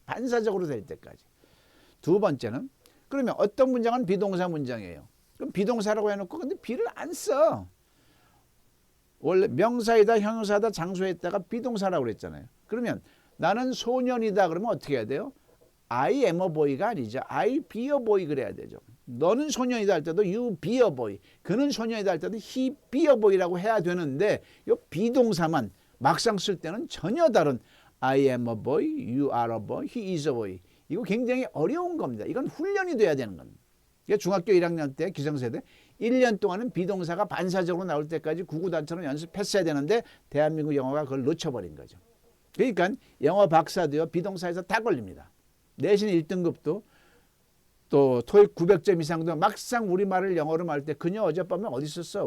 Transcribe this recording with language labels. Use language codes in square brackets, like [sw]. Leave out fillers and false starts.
[ko] 반사적으로 될 때까지. 두 번째는 그러면 어떤 문장은 비동사 문장이에요. 그럼 비동사라고 해놓고 근데 비를 안 써. 원래 명사이다 형용사다 장소에다가 비동사라고 그랬잖아요. 그러면 나는 소년이다 그러면 어떻게 해야 돼요? [en] I am a boy가 [ko] 아니죠. [en] I be a boy [ko] 그래야 되죠. 너는 소년이다 할 때도 [en] you be a boy. [ko] 그는 소년이다 할 때도 [en] he be a boy라고 [ko] 해야 되는데 이 비동사만 막상 쓸 때는 전혀 다른 [en] I am a boy, you are a boy, he is a boy. [ko] 이거 굉장히 어려운 겁니다. 이건 훈련이 돼야 되는 겁니다. 중학교 1학년 때 기성세대 1년 동안은 비동사가 반사적으로 나올 때까지 구구단처럼 연습했어야 되는데 대한민국 영어가 그걸 놓쳐버린 거죠. 그러니까 영어 박사도요 비동사에서 다 걸립니다. 내신 1등급도 또 토익 900점 이상도 막상 우리말을 영어로 말할 때 그녀 어젯밤에 어디 있었어?